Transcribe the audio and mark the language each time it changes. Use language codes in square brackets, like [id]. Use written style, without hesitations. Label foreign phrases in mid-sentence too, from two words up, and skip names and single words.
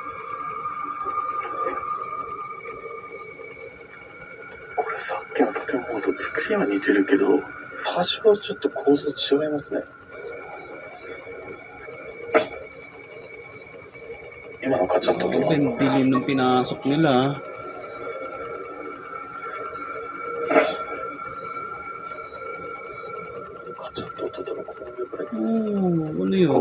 [ja] これさっきの建物と作りは似てるけど多少ちょっと構造違いますね今のカチャッと音 [tl] Grabe, ang dilim ng pinasok nila. Oh, ano yun?